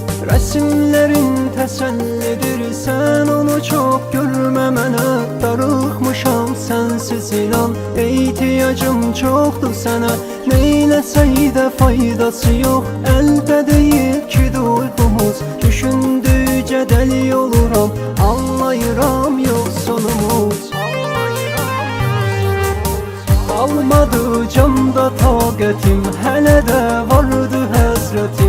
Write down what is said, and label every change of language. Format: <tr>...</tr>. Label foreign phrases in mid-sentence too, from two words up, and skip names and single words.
<tr>Resimlerin tesellidir, sen onu çok görme,</tr> <az>mənə darıxmışam sensiz inan.</az> <tr>İhtiyacım çoktu sana,</tr> <az>neyləsək də</az> <tr>faydası yok.</tr> <az>Əldə deyil ki duygumuz, düşündükcə dəli oluram. Anlayıram</az> <tr>yok sonumuz,</tr> <az>almadı camda taqətim, hələ də vardı həsrətim.</az>